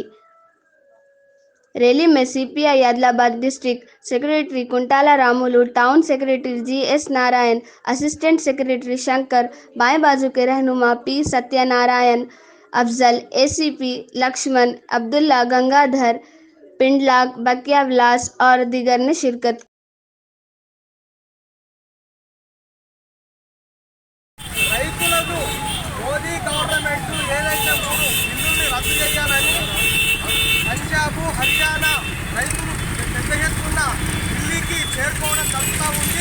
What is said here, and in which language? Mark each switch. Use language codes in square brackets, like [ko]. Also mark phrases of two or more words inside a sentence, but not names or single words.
[ur] ریلی میں CPI عادل آباد ڈسٹرکٹ سیکریٹری کنٹالہ رامولو، ٹاؤن سیکریٹری GS نارائن، اسسٹنٹ سیکریٹری شنکر، بائیں بازو کے رہنما P ستیہ نارائن، افضل، ACP لکشمن، عبداللہ گنگادھر، پنڈلاک بکیا ولاس اور دیگر نے شرکت کی۔ [te] రైతులకు మోదీ గవర్నమెంట్ ఏదైతే 3 బిల్లుల్ని రద్దు చేయాలని పంజాబ్ హర్యానా రైతులు పెద్ద ఎత్తున ఢిల్లీకి చేరుకోవడం జరుగుతూ ఉంది।